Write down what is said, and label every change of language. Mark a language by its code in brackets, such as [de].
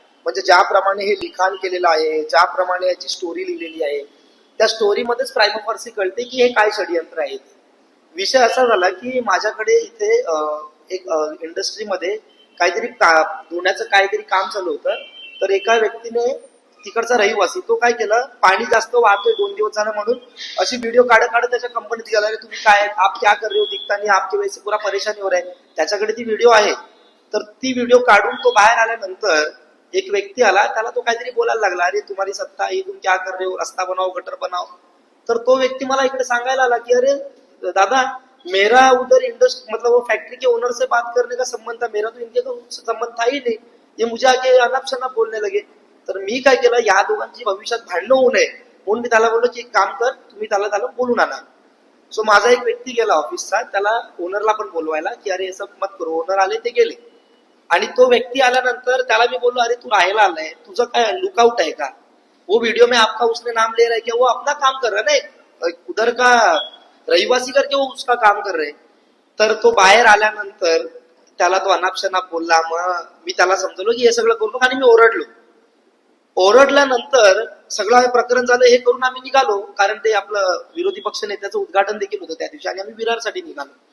[mr] म्हणजे ज्याप्रमाणे हे लिखाण केलेलं आहे, ज्याप्रमाणे याची स्टोरी लिहिलेली आहे, त्या स्टोरीमध्येच प्राइमा फार्सी कळते की हे काय षडयंत्र आहे. विषय असा झाला की माझ्याकडे इथे एक इंडस्ट्रीमध्ये काहीतरी धुण्याचं काहीतरी काम चालू होतं. तर एका व्यक्तीने, तिकडचा रहिवासी, तो काय केलं, पाणी जास्त वाहतोय 2 दिवस झालं म्हणून अशी व्हिडिओ काढत त्याच्या कंपनीत गेला. तुम्ही काय, [hi] आप क्या कर रहे हो, दिखता नहीं, आपके वजह से पूरा परेशानी हो रहा है. [mr] त्याच्याकडे ती व्हिडिओ आहे. तर ती व्हिडिओ काढून तो बाहेर आल्यानंतर एक व्यक्ती आला, त्याला तो काहीतरी बोलायला लागला, अरे तुम्हारी सत्ता आहे, [hi] तुम क्या कर रहे हो, रस्ता बनाओ, गटर बनाओ. [mr] तर तो व्यक्ती मला इकडे सांगायला आला की अरे दादा, [hi] मेरा उधर इंडस्ट्री मतलब वो फैक्ट्री के ओनर से बात करने का संबंध था, मेरा तो इनके तो संबंध था ही नहीं. ये मुझे आके अनाप शनाप बोलने लगे. [mr] तर मी काय केलं, या दोघांची भविष्यात भांडणं होऊ नये म्हणून मी त्याला बोललो की एक काम कर, तुम्ही त्याला बोलून आणा. सो माझा एक व्यक्ती गेला ऑफिसचा, त्याला ओनरला पण बोलवायला की अरे असं मत करू. ओनर आले, ते गेले. आणि तो व्यक्ती आल्यानंतर त्याला मी बोललो, अरे तू राहायला आलाय, तुझं काय लुकआउट आहे का? [hi] वो वीडियो में आपका उसने नाम ले रहा है क्या? वो अपना काम कर रहा है ना, उधर का रहिवासी करके वो उसका काम कर रहे. [mr] तर तो बाहेर आल्यानंतर त्याला तो अनापशनाप बोलला. मग मी त्याला समजलो की हे सगळं करू नका, आणि मी ओरडलो. ओरडल्यानंतर सगळं हे प्रकरण झालं. हे करून आम्ही निघालो, कारण ते आपलं विरोधी पक्ष नेत्याचं उद्घाटन देखील होतं त्या दिवशी, आणि आम्ही विरारसाठी निघालो.